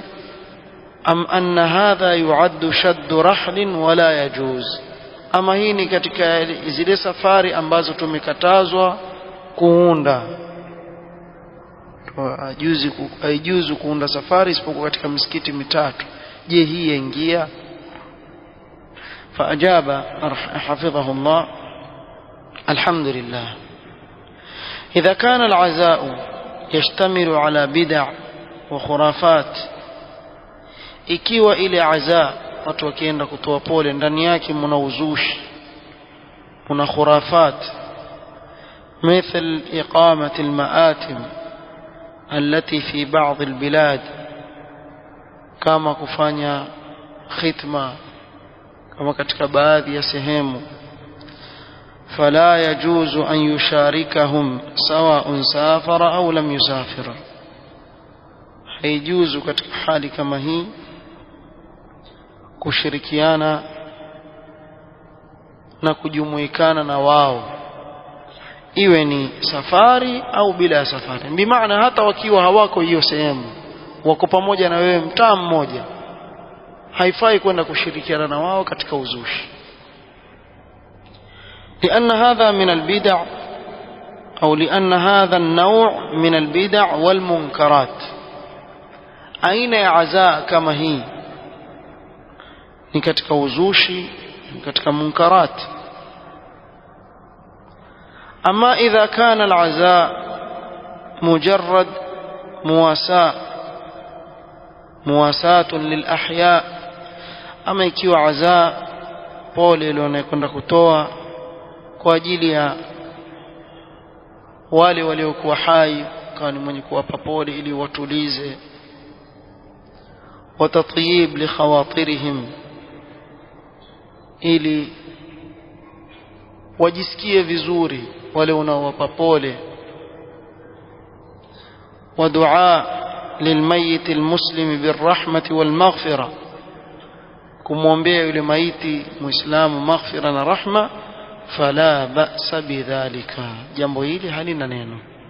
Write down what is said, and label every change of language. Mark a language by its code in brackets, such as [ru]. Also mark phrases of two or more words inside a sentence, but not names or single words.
[ar] أم أن هذا يعد شد رحل ولا يجوز, [sw] ama hii ni katika zile safari ambazo tumekatazwa kuunda, haijuzu kuunda safari isipokuwa katika misikiti mitatu. je, hii yaingia? [ar] فأجاب حفظه الله: الحمد لله، إذا كان العزاء يشتمل على بدع وخرافات، [sw] ikiwa ile azaa watu wakienda kutoa pole ndani yake mna uzushi, mna khurafat, [ar] مثل إقامة المآتم التي في بعض البلاد، [sw] kama kufanya khitma kama katika baadhi ya sehemu, [ar] فلا يجوز أن يشاركهم سواء سافر أو لم يسافر، [sw] haijuzu katika hali kama hii kushirikiana na kujumuikana na wao, iwe ni safari au bila safari. Bimaana hata wakiwa hawako hiyo sehemu, wako pamoja na wewe mtaa mmoja, haifai kwenda kushirikiana na wao katika uzushi. [ar] لأن هذا من البدع أو لأن هذا النوع من البدع والمنكرات. أين عزاء كما هي [sw] ni katika uzushi, ni katika munkarat. [ar] أما إذا كان العزاء مجرد مواساة للأحياء، [sw] أما ikiwa عزاء pole ilionakwenda kutoa kwa ajili ya wale waliokuwa hai, kama ni mwenye kuwapa pole ili watulize, [ar] وتطييب لخواطرهم, [sw] ili wajisikie vizuri wale unaowapa pole, [ar] والدعاء للميت المسلم بالرحمة والمغفرة, [sw] kumwombea yule maiti muislamu maghfira na rahma, [ar] فلا بأس بذلك, [sw] jambo hili halina neno.